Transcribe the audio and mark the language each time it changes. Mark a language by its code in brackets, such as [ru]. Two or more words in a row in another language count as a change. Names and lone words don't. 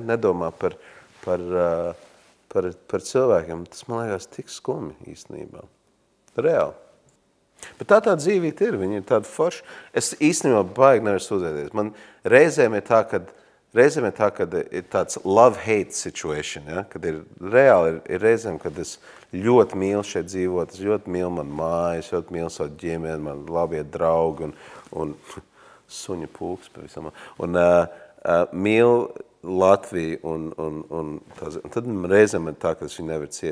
[lv] Nedomā par cilvēkiem. Tas, man liekas, tik skumji īstenībā. Reāli. Bet tā dzīvība ir, viņa ir tāda forša. Es īstenībā baigi nevaru sūdzēties. Man reizēm ir tā, kad ir tāds [en] love-hate situation, [lv] ja? Kad ir reāli, ir reizēm, kad es ļoti mīlu šeit dzīvot, es ļoti mīlu man mājas, ļoti mīlu savu ģimeni, man labie draugi un suņa pulks pavisam. Un mīlu Latviju un tad reizēm ir tā, ka es viņu nevar ciest.